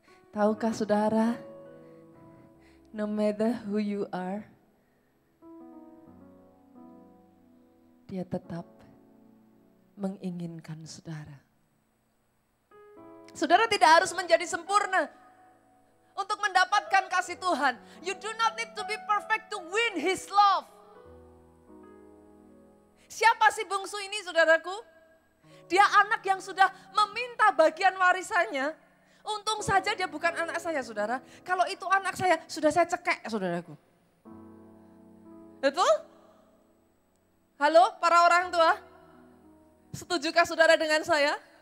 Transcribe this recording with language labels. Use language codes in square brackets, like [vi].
[id] Tahukah saudara, [en] no matter who you are, [id] dia tetap menginginkan saudara. Saudara tidak harus menjadi sempurna untuk mendapatkan kasih Tuhan. [en] You do not need to be perfect to win His love. [id] Siapa si bungsu ini saudaraku? Dia anak yang sudah meminta bagian warisannya. Untung saja dia bukan anak saya saudara. Kalau itu anak saya, sudah saya cekek saudaraku. Betul? Halo para orang tua, setujukah saudara dengan saya?